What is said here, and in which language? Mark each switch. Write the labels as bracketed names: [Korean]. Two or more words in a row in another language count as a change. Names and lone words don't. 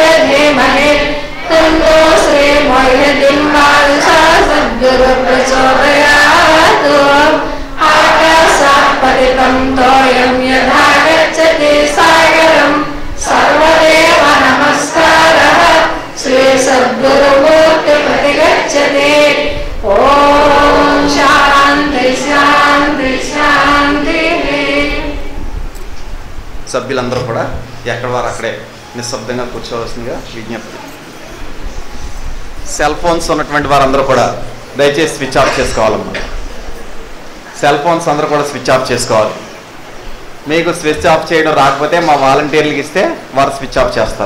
[Sanskrit] धीमहि तन्नो श्री मोहिनीवासा सद्गुरु प्रचोदयात् आकाशात् पतितं तोयं यथा गच्छति सागरं सर्वदेव नमस्कारः श्री सद्गुरुमूर्ति प्रतिगच्छति ॐ शान्ति शान्ति शान्तिः [Telugu] సభ్యులందరూ కూడా ఎక్కడ వారు అక్కడే నిశ్శబ్దంగా కూర్చోవలసిందిగా విజ్ఞప్తి. [English] cell phones [Telugu] ఉన్నటువంటి వారందరూ కూడా దయచేసి [English] switch off [Telugu] చేసుకోవాలమ్మా. [English] cell phones [Telugu] అందరూ కూడా [English] switch off [Telugu] చేసుకోవాలి. మీకు [English] switch off [Telugu] చేయడం రాకపోతే మా వాలంటీర్లకు ఇస్తే వారు [English] switch off [Telugu] చేస్తారు.